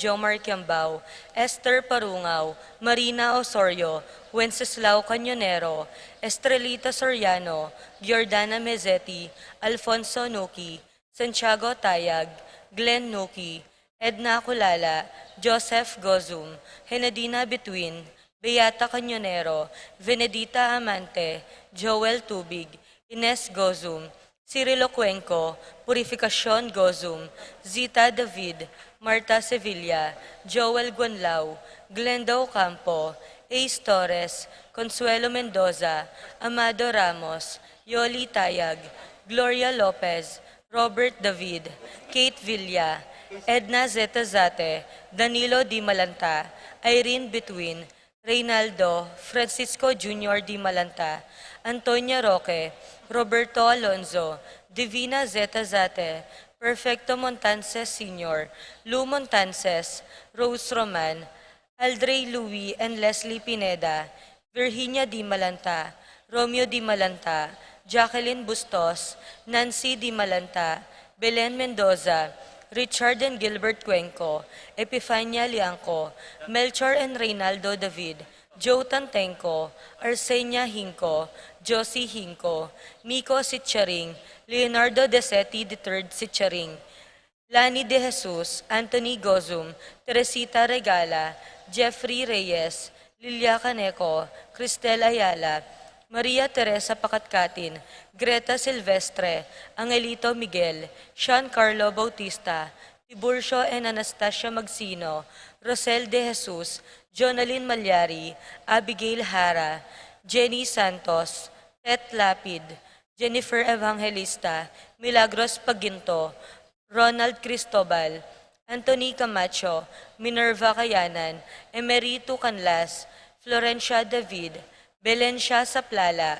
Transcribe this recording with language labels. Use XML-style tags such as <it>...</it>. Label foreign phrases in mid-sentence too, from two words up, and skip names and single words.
<en>Jomar Kiambao, Esther Parungaw, Marina Osorio, Wenceslao Cañonero, Estrelita Soriano, Giordana Mezzetti, Alfonso Nuki, Santiago Tayag, Glenn Nuki, Edna Kulala, Joseph Gozum, Henadina Between, Beata Cañonero, Venedita Amante, Joel Tubig, Ines Gozum, Cirilo Cuenco, Purificacion Gozum, Zita David, Marta Sevilla, Joel Guanlao, Glenda Ocampo, Ace Torres, Consuelo Mendoza, Amado Ramos, Yoli Tayag, Gloria Lopez, Robert David, Kate Villa, Edna Zeta Zate, Danilo Di Malanta, Irene Between, Reynaldo Francisco Jr. Di Malanta, Antonia Roque, Roberto Alonzo, Divina Zeta Zate, Perfecto Montances Sr., Lou Montances, Rose Roman, Aldrey Louis and Leslie Pineda, Virginia Di Malanta, Romeo Di Malanta, Jacqueline Bustos, Nancy Di Malanta, Belen Mendoza, Richard and Gilbert Cuenco, Epifania Liangco, Melchor and Reynaldo David, Joe Tantenco, Arsenia Hinco, Josie Hinco, Miko Sitcharing, Leonardo Desetti III Sitcharing, Lani De Jesus, Anthony Gozum, Teresita Regala, Jeffrey Reyes, Lilia Caneco, Cristel Ayala, Maria Teresa Pacatcatin, Greta Silvestre, Angelito Miguel, Sean Carlo Bautista, Tiburcio and Anastasia Magsino, Rosel De Jesus, Jonalyn Malyari, Abigail Hara, Jenny Santos, Tet Lapid, Jennifer Evangelista, Milagros Paginto, Ronald Cristobal, Anthony Camacho, Minerva Kayanan, Emerito Canlas, Florencia David, Belencia Saplala,</en>